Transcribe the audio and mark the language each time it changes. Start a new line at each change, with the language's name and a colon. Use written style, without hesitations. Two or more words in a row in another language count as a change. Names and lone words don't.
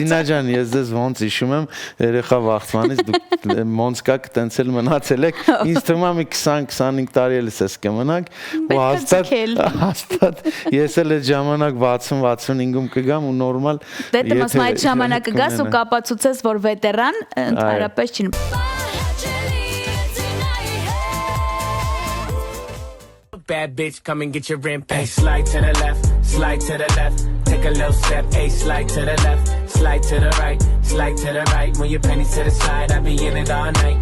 Armenian: Զինա ջան, ես դες ոնց հիշում եմ երեխա վախտմանից դուք ոնց կաք տենցել մնացել եք, ինձ թվում է մի 20-25 տարի էլ ես կմնանք, ու հաստատ ես էլ այդ ժամանակ 60-65-ում կգամ ու նորմալ։ Դե դեմս այդ ժամանակը գաս ու կապացուցես, որ վետերան ընդհանրապես չի։
English: Bad bitch, come and get your rent paid. Slide to the left, take a little step, slide to the left, slide to the right, slide to the right. When your pennies to the side, I be in it all night.